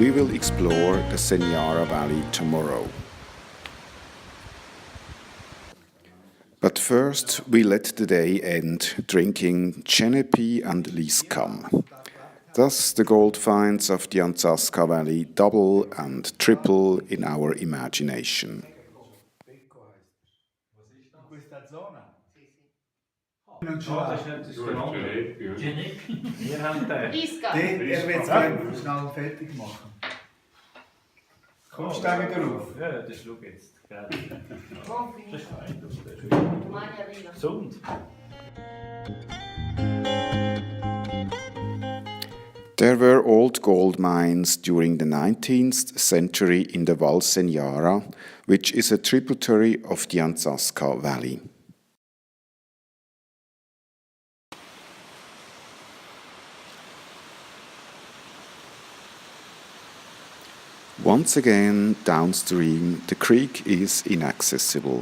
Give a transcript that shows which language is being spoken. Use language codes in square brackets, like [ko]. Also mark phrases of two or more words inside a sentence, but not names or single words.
[en] We will explore the Seniara Valley tomorrow. But first, we let the day end drinking Genepi and Liscam. Thus, the gold finds of the Anzasca Valley double and triple in our imagination. [it] Questa zona? Sì, sì. Non ce l'ha. Genepi. [de] Wir haben den. Lisca. Er wird es gerne schnell fertig machen. Kommst du da wieder rauf? Ja, das schau jetzt. Gell. [it] Buon [de] Das ist [it] finito. [de] fein, das ist schön. [it] Domani arriva. [de] Gesund. [en] There were old gold mines during the 19th century in the Val Seniara, which is a tributary of the Anzasca Valley. Once again, downstream, the creek is inaccessible.